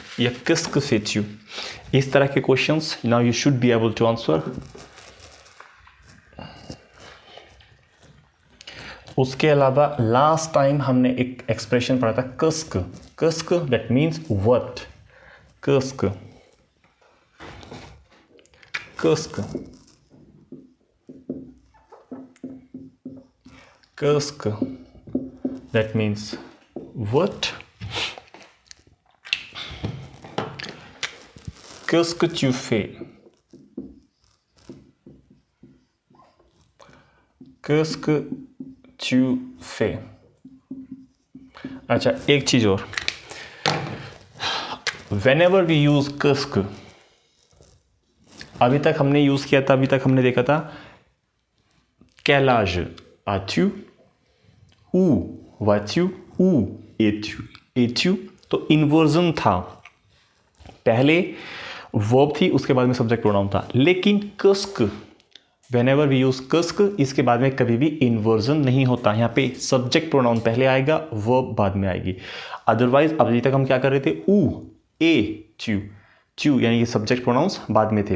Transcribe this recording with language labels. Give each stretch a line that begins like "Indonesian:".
English: या
French: qu'est-ce que fais-tu?
Hindi: इस तरह के
English: questions now you should be able to answer.
Hindi: उसके अलावा लास्ट टाइम हमने एक एक्सप्रेशन पढ़ा था कस्क.
English: कस्क that means what. कस्क कस्क कस्क दैट मीन्स व्हाट.
French: Qu'est-ce que tu fais? Qu'est-ce que tu fais?
Hindi: अच्छा, एक चीज और.
English: Whenever we use
Hindi: qu'est-ce que, अभी तक हमने यूज किया था, अभी तक हमने देखा था
French: quel âge as-tu, où vas-tu, où es-tu.
Hindi: es-tu तो इन्वर्जन था, पहले वर्ब थी, उसके बाद में सब्जेक्ट प्रोनाउन था. लेकिन कस्क,
English: whenever we use
Hindi: कस्क, इसके बाद में कभी भी इन्वर्जन नहीं होता. यहाँ पे सब्जेक्ट प्रोनाउन पहले आएगा, वर्ब बाद में आएगी. अदरवाइज अभी तक हम क्या कर रहे थे, ऊ, ए, ट्यू, ट्यू यानी कि सब्जेक्ट प्रोनाउंस बाद में थे.